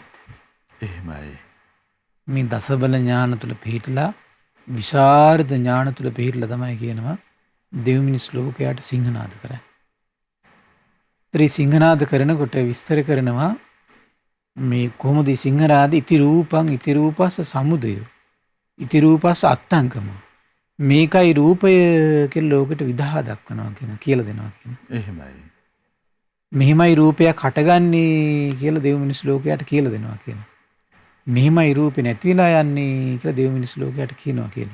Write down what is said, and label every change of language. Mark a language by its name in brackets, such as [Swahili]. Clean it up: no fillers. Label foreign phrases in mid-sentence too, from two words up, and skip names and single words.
[Sinhala] එහෙමයි. මේ දසබල ඥාන තුළ පිහිටලා විශාරද ඥාන තුළ පිහිටලා තමයි කියනවා දෙව් මිනිස් ලෝකයට සිංහනාද කරන්නේ. ත්‍රි සිංහනාද කරනකොට විස්තර කරනවා මේ කොහොමද සිංහනාද [Pali] ඉති රූපං ඉති රූපස්ස සමුදය ඉති රූපස්ස අත්තංකම [Sinhala] මේකයි රූපය කියලා ලෝකෙට විදහා දක්වනවා කියලා දෙනවා කියන. එහෙමයි. මෙහිමයි රූපයක් හටගන්නේ කියලා දෙව් මිනිස් ලෝකයට කියලා දෙනවා කියන. මෙහිමයි රූපේ නැති වෙලා යන්නේ කියලා දෙව් මිනිස් ලෝකයට කියනවා කියන.